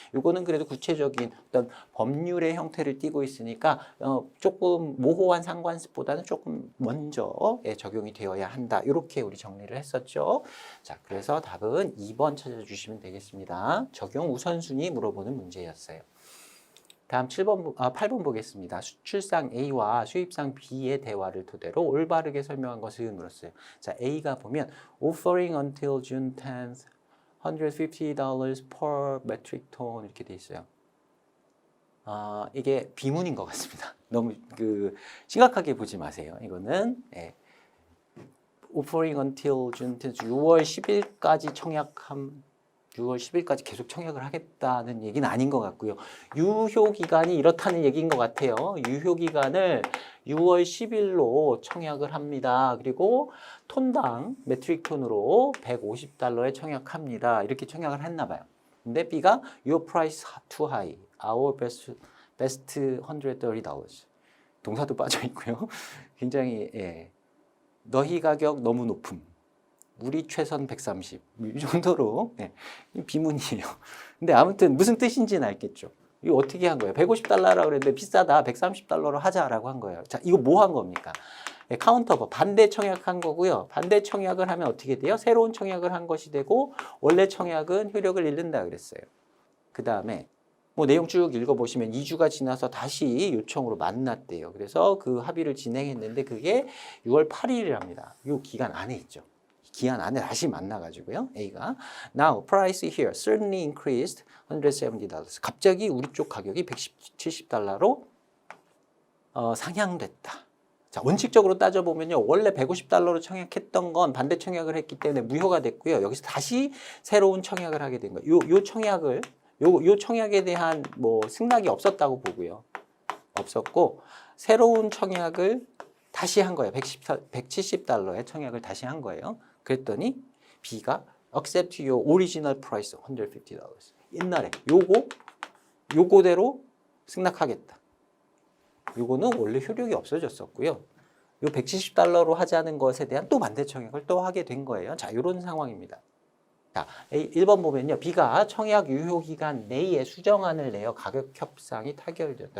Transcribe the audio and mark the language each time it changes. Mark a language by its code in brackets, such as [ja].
[ko] 이거는 그래도 구체적인 어떤 법률의 형태를 띠고 있으니까 조금 모호한 상관습보다는 조금 먼저 적용이 되어야 한다. 이렇게 우리 정리를 했었죠. 자, 그래서 답은 2번 찾아주시면 되겠습니다. 적용 우선순위 물어보는 문제였어요. 다음 8번 보겠습니다. 수출상 A와 수입상 B의 대화를 토대로 올바르게 설명한 것을 물었어요. 자, A가 보면 [en] offering until June 10th, $150 per metric ton [ko] 이렇게 돼 있어요. 이게 비문인 것 같습니다. 너무 심각하게 보지 마세요. 이거는 [en] offering until June 10th, [ko] 6월 10일까지 청약함 6월 10일까지 계속 청약을 하겠다는 얘기는 아닌 것 같고요. 유효기간이 이렇다는 얘기인 것 같아요. 유효기간을 6월 10일로 청약을 합니다. 그리고 톤당 메트릭 톤으로 150달러에 청약합니다. 이렇게 청약을 했나 봐요. 근데 [en] B가 Your price too high. Our best $130. [ko] 동사도 빠져 있고요. 굉장히 너희 가격 너무 높음. 우리 최선 130. 이 정도로 비문이에요. 근데 아무튼 무슨 뜻인지는 알겠죠. 이거 어떻게 한 거예요? 150달러라고 그랬는데 비싸다. 130달러로 하자라고 한 거예요. 자, 이거 뭐 한 겁니까? 카운터법 반대 청약한 거고요. 반대 청약을 하면 어떻게 돼요? 새로운 청약을 한 것이 되고 원래 청약은 효력을 잃는다 그랬어요. 그 다음에 뭐 내용 쭉 읽어보시면 2주가 지나서 다시 요청으로 만났대요. 그래서 그 합의를 진행했는데 그게 6월 8일이랍니다. 이 기간 안에 있죠. 기한 안에 다시 만나가지고요. [en] A가 Now price here certainly increased $170. [ko] 갑자기 우리 쪽 가격이 $170로 상향됐다. 자, 원칙적으로 따져보면요. 원래 $150로 청약했던 건 반대 청약을 했기 때문에 무효가 됐고요. 여기서 다시 새로운 청약을 하게 된 거예요. 요 청약에 대한 뭐 승낙이 없었다고 보고요. 없었고 새로운 청약을 다시 한 거예요. $170의 청약을 다시 한 거예요. 그랬더니 [en] B가 accept your original price $150. [ko] 옛날에 요거대로 승낙하겠다. 요거는 원래 효력이 없어졌었고요. 요 $170로 하자는 것에 대한 또 반대 청약을 또 하게 된 거예요. 자, 이런 상황입니다. 자, 1번 보면요. B가 청약 유효 기간 내에 수정안을 내어 가격 협상이 타결되었다.